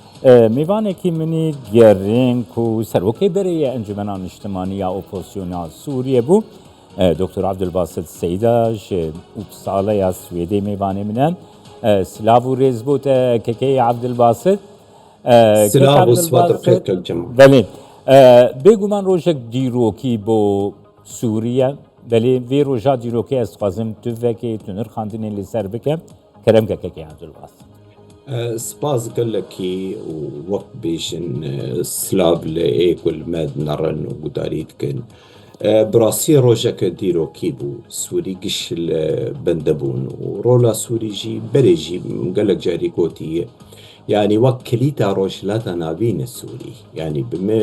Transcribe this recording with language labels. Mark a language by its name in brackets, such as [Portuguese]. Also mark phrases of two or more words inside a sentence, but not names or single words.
[Kurdish] میوانێکی منی گەڕێنک و سەرۆکەی بەرەیە ئەنجومەنان نیشتمانیە ئۆپۆسیۆنا سووریە بوو دکتۆر عەبدولباست سەیداش ئوپساڵەیە سوێدەی میوانێ منە سلااو و ڕێز بووتە کەکەی عەبدولباست سلااو و سوات بخێر الجەماعە. بەڵێ بێگومان ڕۆژێک دیرۆکی بۆ سووریە بەلێ vê ڕۆژا دیرۆکەی ez dixwazim tu vekê tu nirxandinê li ser bike kerem kekekê عەبدولباست. سپاس gelekî û wek bêjin silav li êkul me nerin û gudarî dikin. Bi rastî rojeke dîrokî bû Sûrî giş li bende bûn û rola Sûrî jî berê jî gelek carî gotiye yani wek kilîta rojhilata navîn Sûrî yani bi me